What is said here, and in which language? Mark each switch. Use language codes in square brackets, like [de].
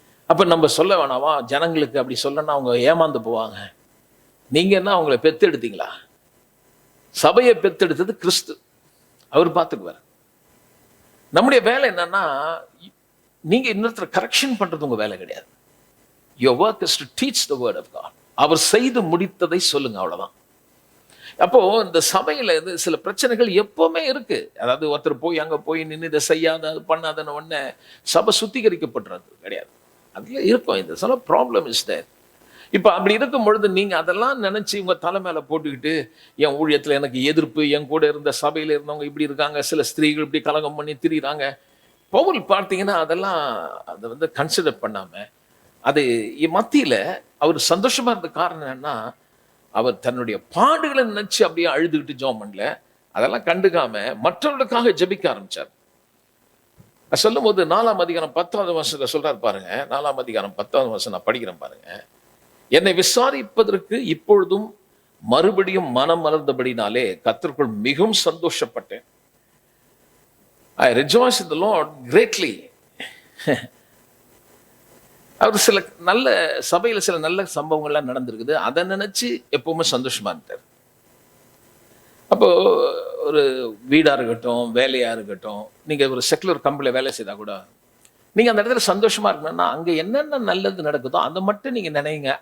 [ta] அப்ப நம்ம சொல்ல வேணாமா, ஜனங்களுக்கு அப்படி சொல்லணும்னா அவங்க ஏமாந்து போவாங்க. நீங்க என்ன அவங்களை பெத்தெடுத்தீங்களா? சபையை பெத்தெடுத்தது கிறிஸ்து, அவர் பார்த்துக்குவார். நம்முடைய வேலை என்னன்னா, நீங்க இன்னொருத்தர் கரெக்ஷன் பண்றது உங்க வேலை கிடையாது. [en] Your work is to teach the word of God. [ta] அவர் செய்து முடித்ததை சொல்லுங்க, அவ்வளவுதான். அப்போ இந்த சபையில சில பிரச்சனைகள் எப்பவுமே இருக்கு. அதாவது ஒருத்தர் போய் அங்க போய் நின்று இதை செய்யாத அது பண்ணாதன்னு உடனே சபை சுத்திகரிக்கப்படுறது கிடையாது. அதுல இருக்கும் இந்த சில [en] Problem is there. [ta] இப்ப அப்படி இருக்கும் பொழுது நீங்க அதெல்லாம் நினைச்சு உங்க தலை மேல போட்டுக்கிட்டு, என் ஊழியத்துல எனக்கு எதிர்ப்பு, என் கூட இருந்த சபையில இருந்தவங்க இப்படி இருக்காங்க, சில ஸ்திரீகள் இப்படி கலகம் பண்ணி திரிகிறாங்க. பவுல் பார்த்தீங்கன்னா அதெல்லாம் அதை கன்சிடர் பண்ணாம, அது மத்தியில அவர் சந்தோஷமா இருந்த காரணம் என்னன்னா, அவர் தன்னுடைய பாடுகளை நினைச்சு அப்படியே அழுதுகிட்டு ஜெபம் பண்ணல, அதெல்லாம் கண்டுக்காம மற்றவர்களுக்காக ஜெபிக்க ஆரம்பிச்சார். சொல்லும் போது 4ஆம் அதிகாரம் 10வது வசனத்துல சொல்றாரு பாருங்க. 4ஆம் அதிகாரம் 10வது வசனம் நான் படிக்கிறேன் பாருங்க. என்னை விசாரிப்பதற்கு இப்பொழுதும் மறுபடியும் மனம் மலர்ந்தபடினாலே கர்த்தருக்குள் மிகவும் சந்தோஷப்பட்டேன். [en] I rejoice in the Lord greatly. [ta] அவர் சில நல்ல சபையில சில நல்ல சம்பவங்கள்லாம் நடந்திருக்குது, அதை நினைச்சு எப்பவுமே சந்தோஷமா இருந்தார். அப்போ ஒரு வீடா இருக்கட்டும், வேலையா இருக்கட்டும், நீங்க ஒரு செக்குலர் கம்பெனில வேலை செய்தா கூட நீங்க அந்த இடத்துல சந்தோஷமா இருக்கணும்னா அங்க என்னென்ன நல்லது நடக்குதோ அதை மட்டும் நீங்க நினைங்க.